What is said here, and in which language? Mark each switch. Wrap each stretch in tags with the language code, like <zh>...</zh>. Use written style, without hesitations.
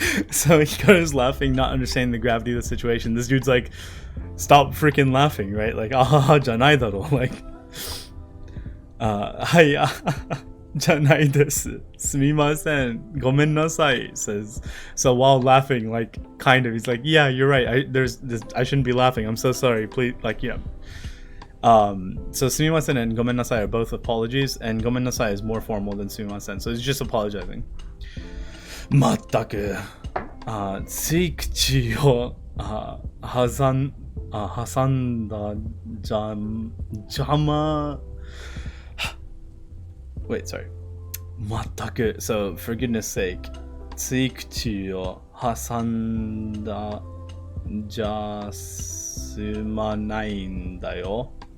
<en>So Hikaru's laughing, not understanding the gravity of the situation. This dude's like, stop freaking laughing, right?</en> <ja>Like, じゃないだろ.Like, はい、じゃないです。すみません。ごめんなさい says.</ja> <en>So while laughing, like, kind of, he's like, yeah, you're right. I shouldn't be laughing. I'm so sorry. Please, like, you know. So sumimasen and gomen nasai are both apologies, and gomen nasai is more formal than sumimasen, so he's just apologizing.</en> <ja>まったく、つい口を挟んだ邪魔</ja> <en>Wait, sorry.</en> <ja>まったく</ja> <en>So for goodness sake,</en> <ja>つい口を挟んだじゃすまないんだよ.</ja>